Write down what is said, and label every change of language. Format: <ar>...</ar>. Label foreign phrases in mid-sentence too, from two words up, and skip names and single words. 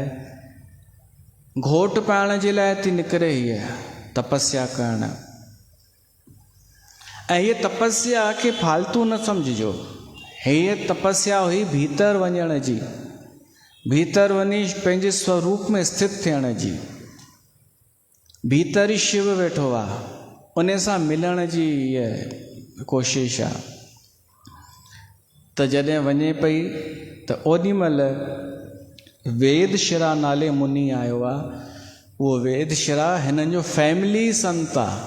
<sd>घोट पाइण जे लाइ थी निकिरे हीअ तपस्या करण। ऐं हीअ तपस्या खे फालतू न सम्झिजो, हीअ तपस्या हुई भीतर वञण जी, भीतर वञी पंहिंजे स्वरूप में स्थित थियण जी। भीतर ई शिव वेठो आहे, उन सां मिलण जी इहा कोशिशि आहे। त जॾहिं वञे पई त ओॾीमहिल वेदशिरा नाले मुनि आयो आहे। उहो वेदशिरा हिननि जो फैमिली संत आहे।</sd>